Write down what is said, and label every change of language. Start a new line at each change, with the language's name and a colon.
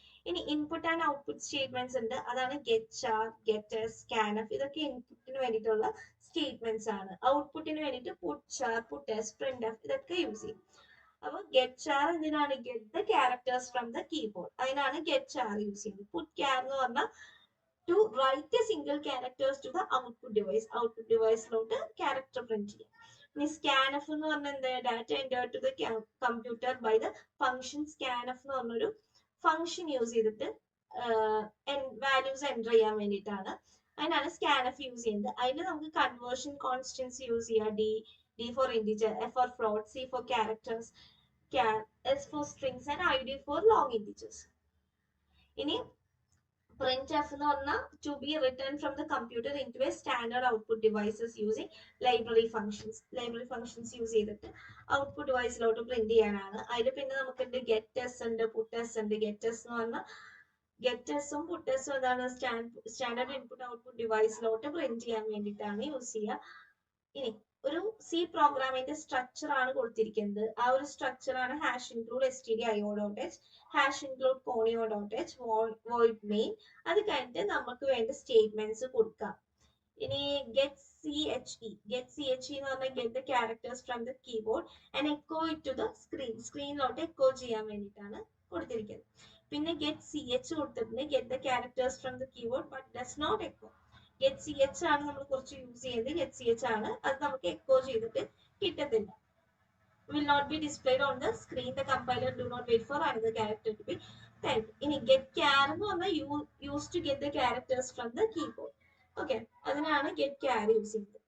Malayalam: ഇനി input and output statements ഉണ്ട്. അതാണ് ഗെറ്റ് ചാർ, ഗെറ്റ്, സ്കാൻഎഫ്, ഇതൊക്കെ ഇൻപുട്ടിന് വേണ്ടിയിട്ടുള്ള സ്റ്റേറ്റ്മെന്റ്സ് ആണ്. ഔട്ട്പുട്ടിന് വേണ്ടിയിട്ട് പുട്ട് ചാർ, പുട്ട്, പ്രിന്റ്എഫ്, ഇതൊക്കെ യൂസ് ചെയ്യും. അപ്പൊ ഗെറ്റ് ചാർ എന്തിനാണ്,
English: get the characters from the keyboard,
Malayalam: അതിനാണ് ഗെറ്റ് ചാർ യൂസ് ചെയ്യുന്നത്.
English: put char
Malayalam: എന്ന് പറഞ്ഞാൽ
English: to write a single characters to the output device.
Malayalam: Output deviceലോട്ട് character print ചെയ്യാം. ഇനി സ്കാൻഎഫ് എന്ന് പറഞ്ഞാൽ എന്താ,
English: data enter to the computer by the function
Malayalam: സ്കാൻഎഫ് എന്ന് പറഞ്ഞൊരു ഫംഗ്ഷൻ യൂസ് ചെയ്തിട്ട് വാല്യൂസ് എൻ്റർ ചെയ്യാൻ വേണ്ടിയിട്ടാണ്. അതിനാണ് സ്കാൻഎഫ് യൂസ് ചെയ്യുന്നത്. അതിൽ നമുക്ക് കൺവേർഷൻ കോൺസ്റ്റൻസ് യൂസ് ചെയ്യാം.
English: D for integer, F for float, C for characters, S for strings and I D for long integers. ഇനി printf
Malayalam: എന്ന് പറഞ്ഞാൽ
English: to be written from the computer into a standard output devices using library functions.
Malayalam: library functions use ചെയ്തിട്ട് output ഡിവൈസിലോട്ട് print ചെയ്യാനാണ്. അതിൽ പിന്നെ നമുക്കുണ്ട് get us ഉണ്ട്, പുട്ടസ് ഉണ്ട്. ഗെറ്റസ് എന്ന് പറഞ്ഞാൽ ഗെറ്റസും പുട്ടസും എന്താണ്, സ്റ്റാൻഡേർഡ് ഇൻപുട്ട് ഔട്ട്പുട്ട് ഡിവൈസിലോട്ട് പ്രിന്റ് ചെയ്യാൻ വേണ്ടിയിട്ടാണ് യൂസ് ചെയ്യുക. ഇനി ഒരു സി പ്രോഗ്രാമിന്റെ സ്ട്രക്ചർ ആണ് കൊടുത്തിരിക്കുന്നത്. ആ ഒരു സ്ട്രക്ചർ ആണ് #include stdio.h, #include conio.h, void main. അത് കഴിഞ്ഞിട്ട് നമുക്ക് വേണ്ട സ്റ്റേറ്റ്മെന്റ്സ് കൊടുക്കാം.
English: ഇനി get che
Malayalam: എന്ന് പറഞ്ഞാൽ
English: get the characters from the keyboard and echo it to the screen.
Malayalam: സ്ക്രീനിലോട്ട് echo ചെയ്യാൻ വേണ്ടിയിട്ടാണ് കൊടുത്തിരിക്കുന്നത്.
English: പിന്നെ get ch കൊടുത്തിട്ടുണ്ട്, get the characters from the keyboard but does not echo.
Malayalam: get ch ആണ് നമ്മൾ കുറച്ച് യൂസ് ചെയ്യുന്നത്. get ch ആണ്, അത് നമുക്ക് എക്കോ ചെയ്തിട്ട് കിട്ടത്തില്ല.
English: will not be displayed on the screen. The compiler do not wait for another character to be typed. ഇനി get char
Malayalam: എന്ന് പറഞ്ഞാൽ
English: use to get the characters from the keyboard. Okay,
Malayalam: അതിനാണ് get char use ചെയ്യുന്നത്.